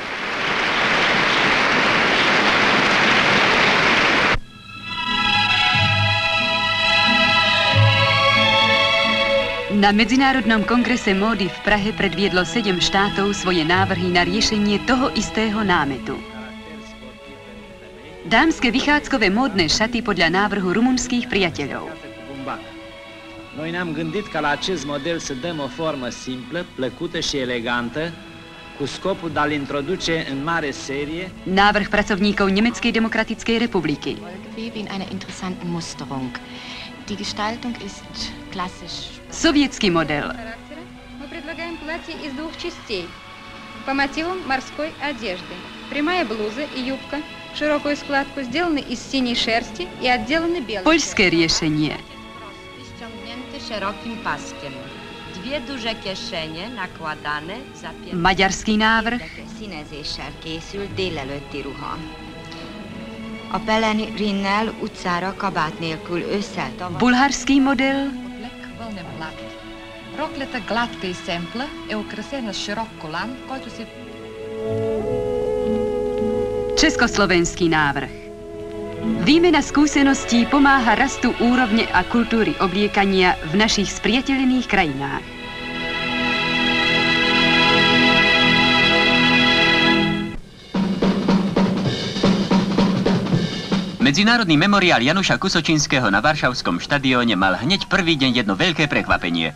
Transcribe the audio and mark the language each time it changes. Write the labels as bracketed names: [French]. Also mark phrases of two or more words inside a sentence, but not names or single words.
[Slovak] Na Medzinárodnom kongrese módy v Prahe predviedlo 7 štátov svoje návrhy na riešenie toho istého námetu. Dámske vychádzkové módne šaty podľa návrhu rumunských priateľov. [Romanian] Noi ne-am gândit ca la acest model să dăm o formă simplă, plăcută și elegantă, cu scopul de a-l introduce în mare serie. [Slovak] Návrh pracovníkov Nemeckej demokratickej republiky. [German] Gewebe in einer interessanten Musterung. Die Gestaltung ist klassisch. [Czech] Sovětský model. [Russian] Мы предлагаем платье из 2 частей по мотивам морской одежды. Прямая блуза и юбка, широкую складку сделаны из синей шерсти и отделаны белым. [Slovak] Poľské riešenie. [Polish] Ściągnięty szerokim paskiem. 2 duże kieszenie nakładane za [Slovak] Maďarský návrh. [Hungarian] Színezéssel készült délelőtti ruha. A pelerinnel utcára kabát nélkül ősszel tavasszal. [Slovak] Bulharský model. [Bulgarian] Вълнен плат. Роклята гладка и семпла е украсена с широк колан, който се... [Slovak] Československý návrh. Výmena skúseností pomáha rastu úrovne a kultúry obliekania v našich spriateľených krajinách. Medzinárodný memoriál Januša Kusočinského na Varšavskom štadióne mal hneď prvý deň jedno veľké prekvapenie.